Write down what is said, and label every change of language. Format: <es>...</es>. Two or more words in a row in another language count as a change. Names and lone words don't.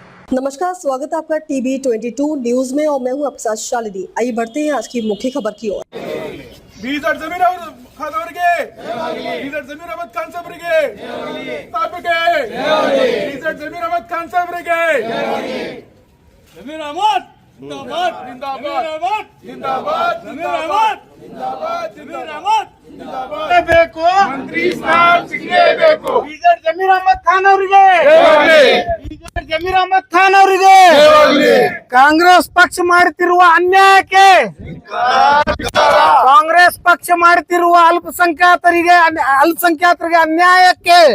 <hi>नमस्कार, स्वागत है आपका टीवी 22 न्यूज में और मैं हूं आपके साथ शालिनी। आइए बढ़ते हैं आज की मुख्य खबर की ओर।</hi> <kn>ಬೀದರ್ ಜಮೀರ್ ಖಾನ್ ಅವರಿಗೆ ಬೀದರ್ ಜಮೀರ್ ಅಹಮದ್ ಖಾನ್ ಸಾಹೇಬರಿಗೆ ಸ್ಥಾಪಕ ಬೀದರ್ ಜಮೀರ್ ಅಹಮದ್ ಖಾನ್ ಸಾಹೇಬರಿಗೆ ಜಮೀರ್ ಅಹಮದ್ ಜಿಂದಾಬಾದ್ ಜಿಂದಾಬಾದ್ ಜಿಂದಾಬಾದ್ ಜಿಂದಾಬಾದ್ ಜಿಂದಾಬಾದ್ ಜಿಂದಾಬಾದ್ ಜಿಂದಾಬಾದ್ ಬೇಕು ಮಂತ್ರಿ ಸ್ಥಾನ ಸಿಗಲೇಬೇಕು ಬೀದರ್ ಜಮೀರ್ ಅಹಮದ್ ಖಾನ್ ಅವರಿಗೆ ಬೀದರ್ ಜಮೀರ್ ಅಹಮದ್ ಖಾನ್ ಅವರಿಗೆ ಕಾಂಗ್ರೆಸ್ ಪಕ್ಷ ಮಾಡುತ್ತಿರುವ ಅನ್ಯಾಯಕ್ಕೆ ಕಾಂಗ್ರೆಸ್ ಪಕ್ಷ ಮಾಡುತ್ತಿರುವ ಅಲ್ಪಸಂಖ್ಯಾತರಿಗೆ ಅನ್ಯಾಯಕ್ಕೆ</kn>